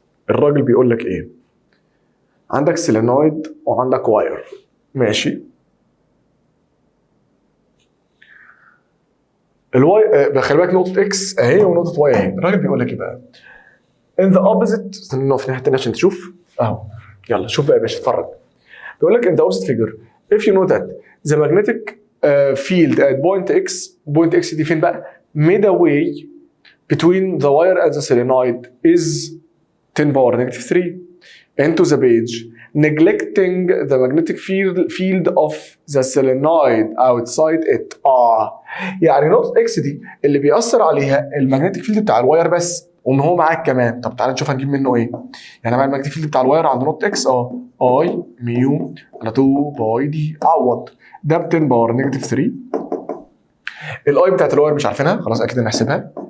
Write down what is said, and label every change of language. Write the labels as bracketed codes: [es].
[ar] الراجل بيقول لك ايه؟ عندك سيلينويد وعندك واير. ماشي. الواي خلي بالك نقطة اكس اهي ونقطة واي اهي. الراجل بيقول لك ايه بقى؟ [en] in the opposite، [ar] استنى نقف في الناحية التانية عشان تشوف اهو. يلا شوف بقى يا باشا اتفرج. بيقول لك [en] in the opposite figure if you know that the magnetic field at point x [ar] دي فين بقى؟ [en] made a way between the wire and the solenoid is 10 power negative 3 into the page, neglecting the magnetic field of the solenoid outside it. [ar] يعني نقطة اكس دي اللي بيأثر عليها المagnetic field بتاع الواير بس، وان هو معاك كمان. طب تعالى نشوف هنجيب منه ايه. يعني مع المagnetic field بتاع الواير عند نقطة اكس اي ميو على 2 باي دي. عوض ده ب 10 باور نيجاتيف 3. الاي بتاعت الواير مش عارفينها خلاص، اكيد هنحسبها.